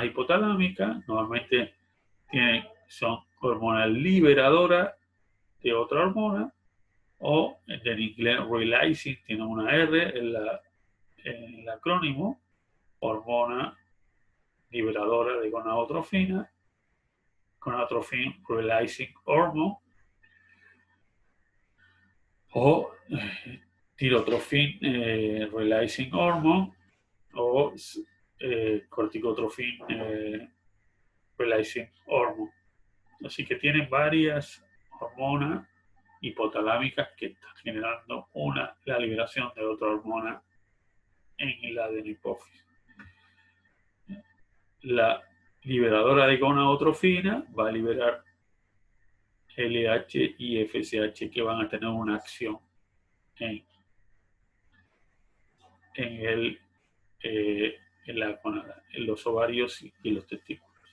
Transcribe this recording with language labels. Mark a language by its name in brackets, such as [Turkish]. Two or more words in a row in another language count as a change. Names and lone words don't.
[Spanish] hipotalámicas, normalmente son hormonas liberadoras de otra hormona, o en inglés releasing, tiene una R en el acrónimo, hormona liberadora de gonadotrofina, [English] gonadotropin releasing hormone, [Spanish] o [English] tirotropin releasing hormone, [Spanish] o [English] corticotropin releasing hormone. [Spanish] Así que tienen varias hormonas hipotalámicas que están generando la liberación de otra hormona en la adenohipófisis. La liberadora de gonadotrofina va a liberar LH y FSH, que van a tener una acción en los ovarios y los testículos.